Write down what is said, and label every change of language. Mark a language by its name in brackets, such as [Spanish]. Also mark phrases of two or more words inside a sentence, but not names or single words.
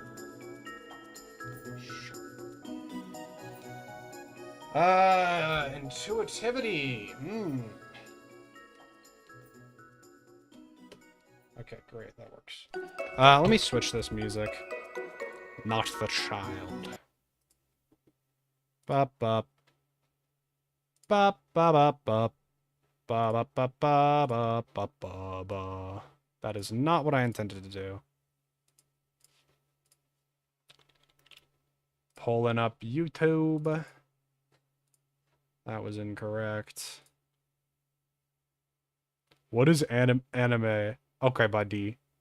[English] Intuitivity. Okay, great. That works. Let me switch this music. Not the child. Bop bop. Bop bop bop bop. Ba ba ba ba ba ba ba ba. That is not what I intended to do. Pulling up YouTube. That was incorrect. What is anime? Okay, buddy.